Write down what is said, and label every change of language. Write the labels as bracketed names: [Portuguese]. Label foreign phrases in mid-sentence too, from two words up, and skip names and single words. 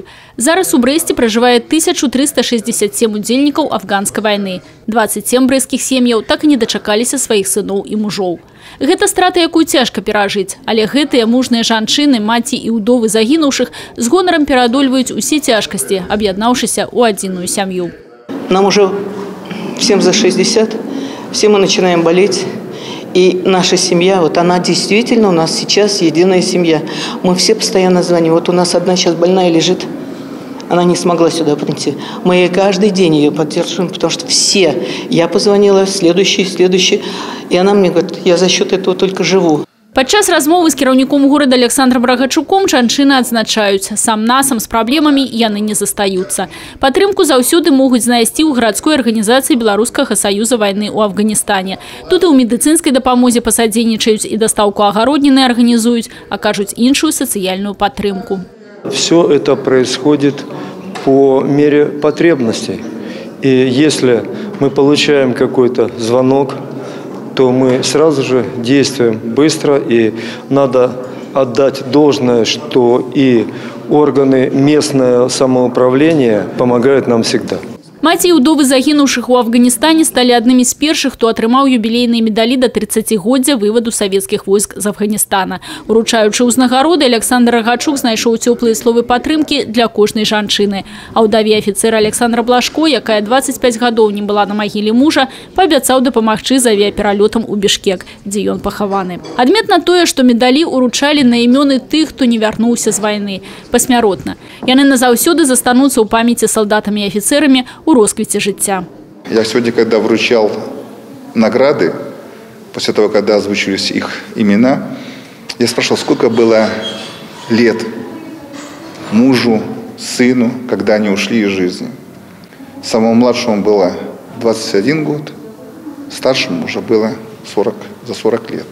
[Belarusian] Зараз у Брэсце пражывае 1367 удзельнікаў афганскай вайны. 27 брэсцкіх сем'яў так і не дачакаліся сваіх сыноў і мужоў. Гэта страта, якую цяжка перажыць. Але гэтыя мужныя жанчыны, маці і ўдовы загінуўшых з гонарам пераадольваюць усе цяжкасці, аб'яднаўшыся ў адзіную сям'ю. [Russian] Нам уже всем за 60, все мы начинаем болеть. И наша семья, вот она действительно у нас сейчас единая семья. Мы все постоянно звоним. Вот у нас одна сейчас больная лежит, она не смогла сюда прийти. Мы каждый день ее поддерживаем, потому что все. Я позвонила, следующий. И она мне говорит, я за счет этого только живу. [Belarusian] Падчас размовы з кіраўніком горада Александром Рагачуком жанчыны адзначаюць, сам-насам з праблемамі яны не застаюцца. Падтрымку заўсёды могуць знайсці ў гарадской арганізацыі Беларускага саюза вайны ў Афганістане. Тут і ў медыцынскай дапамозе пасадзейнічаюць, і дастаўку агародніны арганізуюць, акажуць іншую сацыяльную падтрымку. [Russian] Все это происходит по мере потребностей. И если мы получаем какой-то звонок, то мы сразу же действуем быстро, и надо отдать должное, что и органы местного самоуправления помогают нам всегда. [Belarusian] Маці і ўдовы загінуўшых у Афганістане сталі аднымі з першых, хто атрымаў юбілейныя медалі да 30-годдзя вываду савецкіх войск з Афганістана. Уручаючы ўзнагароды, Александр Рагачук знайшоў цёплыя словы падтрымкі для кожнай жанчыны. А ўдаве афіцэра Александра Блашко, якая 25 гадоў не была на магіле мужа, паабяцаў дапамагчы з авіяпералётам у Бішкек, дзе ён пахаваны. Адметна тое, што медалі уручалі на імёны тых, хто не вярнуўся з вайны. Пасмяротна. Яны назаўсёды застануцца ў памяці салдатамі і афіцэрамі у росквіце жыцця. [Russian] Я сегодня, когда вручал награды, после того, когда озвучились их имена, я спрашивал, сколько было лет мужу, сыну, когда они ушли из жизни. Самому младшему было 21 год, старшему уже было за 40 лет.